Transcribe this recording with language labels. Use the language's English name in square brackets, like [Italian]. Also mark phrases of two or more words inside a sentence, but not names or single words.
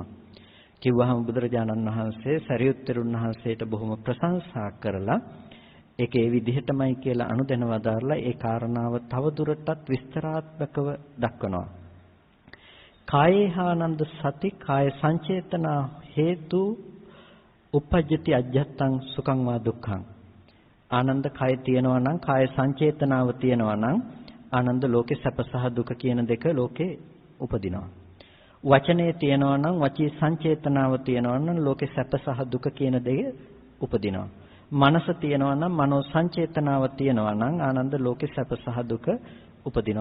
[Sinhala] කිව්වහම බුදුරජාණන් වහන්සේ සරියුත් තෙරුන් වහන්සේට බොහොම ප්‍රශංසා කරලා ඒක ඒ විදිහටමයි කියලා අනුදැන වදාරලා ඒ කාරණාව තවදුරටත් විස්තරාත්මකව දක්වනවා. [Pali] කායේහානන්ද සති කාය සංචේතනා හේතු උපජ්ජති අජ්ජත්තං සුඛං වා දුක්ඛං. [Sinhala] ආනන්ද කය තියෙනවා නම් කාය සංචේතනාව තියෙනවා නම් ආනන්ද ලෝකේ සැප සහ දුක කියන දෙක ලෝකේ උපදිනවා. වචනේ තියෙනවා නම් වචී සංචේතනාව තියෙනවා නම් ලෝකේ සැප සහ දුක කියන දෙක උපදිනවා. මනස තියෙනවා නම් මනෝ සංචේතනාව තියෙනවා නම් ආනන්ද ලෝකේ සැප සහ දුක උපදිනවා.